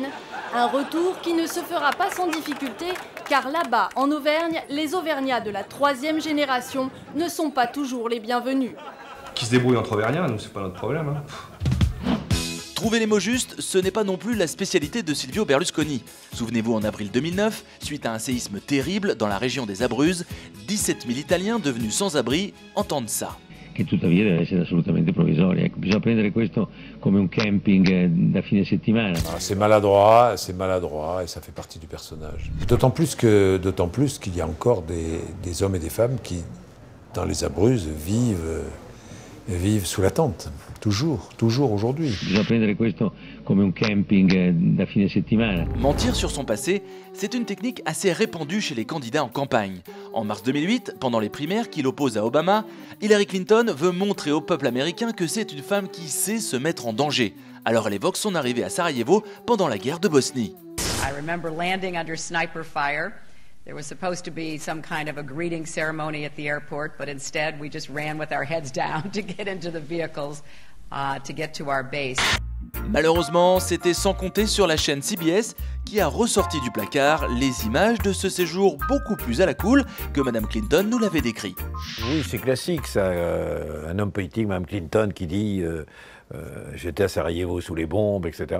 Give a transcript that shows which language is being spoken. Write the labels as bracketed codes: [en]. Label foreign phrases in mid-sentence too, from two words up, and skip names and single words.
[fr] Un retour qui ne se fera pas sans difficulté, car là-bas, en Auvergne, les Auvergnats de la 3e génération ne sont pas toujours les bienvenus. Qui se débrouille entre Auvergnats, nous, c'est pas notre problème. Hein. Trouver les mots justes, ce n'est pas non plus la spécialité de Silvio Berlusconi. Souvenez-vous, en avril 2009, suite à un séisme terrible dans la région des Abruzzes, 17 000 Italiens devenus sans abri entendent ça. [it] Che tuttavia deve essere assolutamente provvisoria. Ecco, bisogna prendere questo come un camping da fine settimana. [fr] C'est maladroit et ça fait partie du personnage. D'autant plus qu'il y a encore des hommes et des femmes qui, dans les Abruzzes, vivent vivent sous la tente, toujours aujourd'hui. [it] Bisogna prendere questo come un camping da fine settimana. [fr] Mentir sur son passé, c'est une technique assez répandue chez les candidats en campagne. En mars 2008, pendant les primaires qui l'opposent à Obama, Hillary Clinton veut montrer au peuple américain que c'est une femme qui sait se mettre en danger. Alors elle évoque son arrivée à Sarajevo pendant la guerre de Bosnie. [en] I remember landing under sniper fire. There was supposed to be some kind of a greeting ceremony at the airport, but instead we just ran with our heads down to get into the vehicles to get to our base. [fr] Malheureusement, c'était sans compter sur la chaîne CBS qui a ressorti du placard les images de ce séjour beaucoup plus à la cool que Madame Clinton nous l'avait décrit. Oui, c'est classique ça, un homme politique, Madame Clinton, qui dit j'étais à Sarajevo sous les bombes, etc.